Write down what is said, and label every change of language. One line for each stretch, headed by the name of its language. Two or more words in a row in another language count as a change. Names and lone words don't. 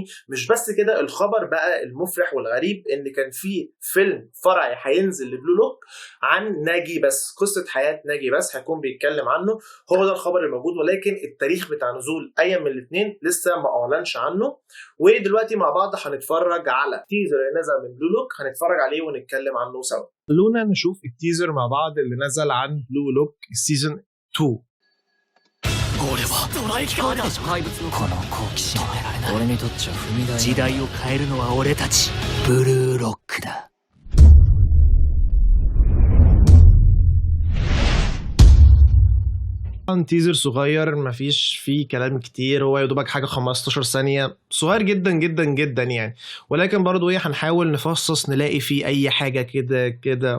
Arabic: مش بس كده، الخبر بقى المفرح والغريب ان كان في فيلم فرعي هينزل لبلو لوك عن ناجي بس، قصه حياه ناجي بس هيكون بيتكلم عنه. هو ده الخبر الموجود، ولكن التاريخ بتاع نزول اي من الاثنين لسه ما اعلنش عنه. ودلوقتي مع بعض هنتفرج على تيزر اللي نزل من بلو لوك، هنتفرج عليه ونتكلم عنه سوا. خلونا نشوف التيزر مع بعض اللي نزل عن بلو لوك السيزون 2.
Japanese: 俺はドライカーだ。怪物のこの好奇心止められない。俺にとっちゃ踏み台。時代を変えるのは俺たち。ブルーロックだ。
Arabic: تيزر صغير مفيش فيه كلام كتير، هو يدوبك حاجه 15 ثانيه، صغير جدا جدا جدا يعني، ولكن برضو ايه هنحاول نفصص نلاقي فيه اي حاجه كده.